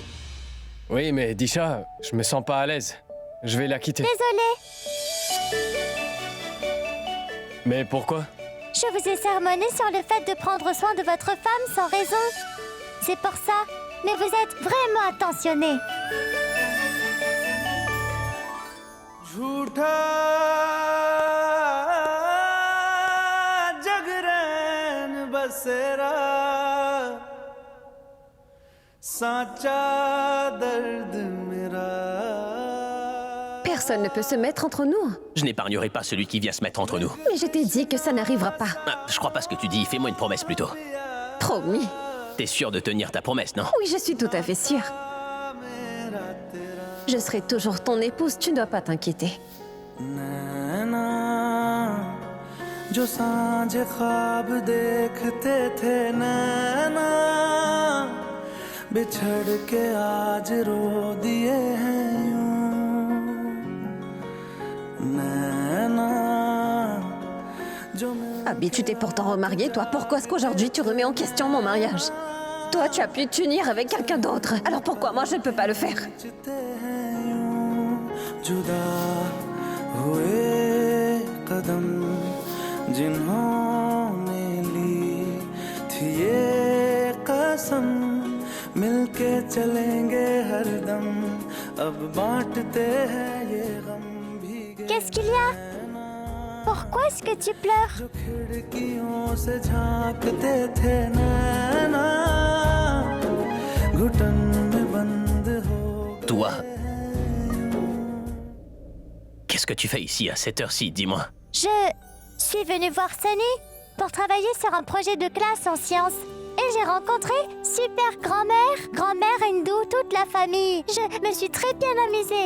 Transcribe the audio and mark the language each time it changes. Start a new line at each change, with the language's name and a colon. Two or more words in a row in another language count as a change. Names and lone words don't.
French: Oui, mais Disha, je me sens pas à l'aise. Je vais la quitter. Désolée. Mais pourquoi? Je vous ai sermonné sur le fait de prendre soin de votre femme sans raison. C'est pour ça. Mais vous êtes vraiment attentionné.
Hindi: झूठा जगरैन बसेरा साचा दर्द मेरा.
French: Personne ne peut se mettre entre nous. Je n'épargnerai pas celui qui vient se mettre entre nous. Mais je t'ai dit que ça n'arrivera pas. Ah, je crois pas ce que tu dis, fais-moi une promesse plutôt. Promis. T'es sûr de tenir ta promesse, non? Oui, je suis tout à fait sûre. Je serai toujours ton épouse, tu ne dois pas t'inquiéter.
Hindi: नैना जो सांझे ख्वाब देखते थे नैना बिछड़ के आज रो दिए हैं यूं नैना जो
French: Abby, tu t'es pourtant remariée, toi. Pourquoi est-ce qu'aujourd'hui tu remets en question mon mariage? Toi, tu as pu t'unir avec quelqu'un d'autre. Alors pourquoi moi je ne peux pas le faire?
Hindi: जुदा हुए कदम जिन्होंने ली थी ये कसम मिलके चलेंगे हरदम अब बांटते हैं ये गम भीगे.
French: Qu'est-ce qu'il y a? Pourquoi est-ce que tu pleures?
Hindi: जो खिड़कियों से झांकते थे नैना घुटन में बंद हो.
French: Toi? Qu'est-ce que tu fais ici à cette heure-ci, dis-moi? Je suis venue voir Sunny pour travailler sur un projet de classe en sciences. Et j'ai rencontré super grand-mère, grand-mère Hindou, toute la famille. Je me suis très bien amusée.